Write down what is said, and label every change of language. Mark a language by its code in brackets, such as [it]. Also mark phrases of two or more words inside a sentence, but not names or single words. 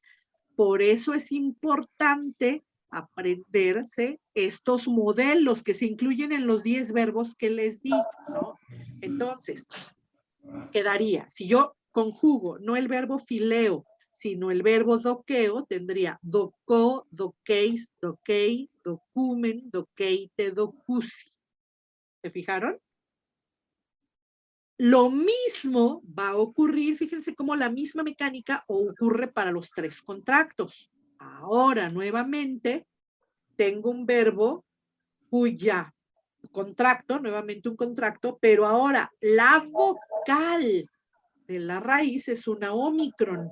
[es] Por eso es importante aprenderse estos modelos que se incluyen en los 10 verbos que les di, ¿no? Entonces, quedaría, si yo conjugo no el verbo fileo, sino el verbo doqueo, tendría [el] δοκῶ, δοκεῖς, δοκεῖ, δοκοῦμεν, δοκεῖτε, δοκοῦσι. [es] ¿Se fijaron? Lo mismo va a ocurrir, fíjense cómo la misma mecánica ocurre para los 3 contractos. Ahora, nuevamente, tengo un verbo cuya contracto, nuevamente un contracto, pero ahora la vocal de la raíz es una ómicron.